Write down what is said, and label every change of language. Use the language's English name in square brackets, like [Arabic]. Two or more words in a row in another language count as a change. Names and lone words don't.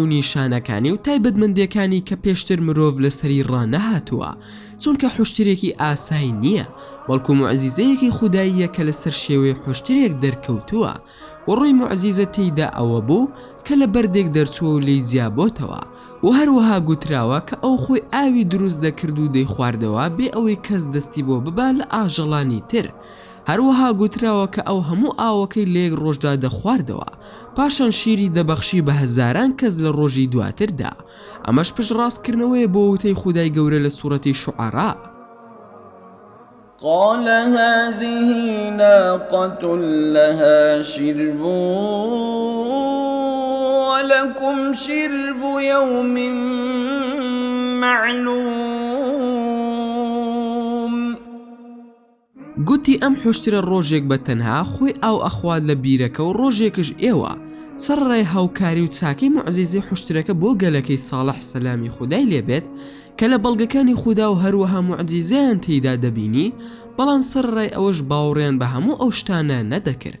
[Central Kurdish] نیشانەکانی و تایبەتمەندیەکانی کە پێشتر مرۆڤ لەسەری ڕانەهاتووە، چونکە حوشترێکی ئاسایی نییە، بەڵکو معجیزەیەکی خوداییە کە لەسەر شێوەی حوشترێک دەرکەوتووە و ڕووی معجیزە تێیدا ئەوە بوو کە لە بەردێک دەرچووە و لێی جیابۆتەوە و هەروەها گوتراوە کە ئەو خۆی ئاوی دروست دەکرد و دەی خواردەوە بێ ئەوەی کەس دەستی بۆ ببا لە ئاژەڵانی تر. هەروەها گوتراوە کە ئەو هەموو ئاوەکەی لە یەک ڕۆژدا دەخواردەوە، پاشان شیری دەبەخشی بە هەزاران کەس لە ڕۆژی دواتردا. ئەمەش پشتڕاستکردنەوەیە بۆ وتەی خودای گەورە لە سوورەتی شوعەرا: [Arabic] قال هذه ناقة لها شرب ولكم شرب يوم معلوم. [Central Kurdish] گوتی ئەم حوشترە ڕۆژێک بە تەنها خۆی ئاو ئەخوات لە بیرەکە و ڕۆژێکش ئێوە. سەرڕای هاوکاری و چاکەی موعجیزەی حوشترەکە بۆ گەلەکەی ساڵح سەلامی خودای لێبێت کە لە بەڵگەکانی خودا و هەروەها موعجیزەیان تێیدا دەبینی، بەڵام سەرڕای ئەوەش باوەڕیان بە هەموو ئەو شتانە نەدەکرد.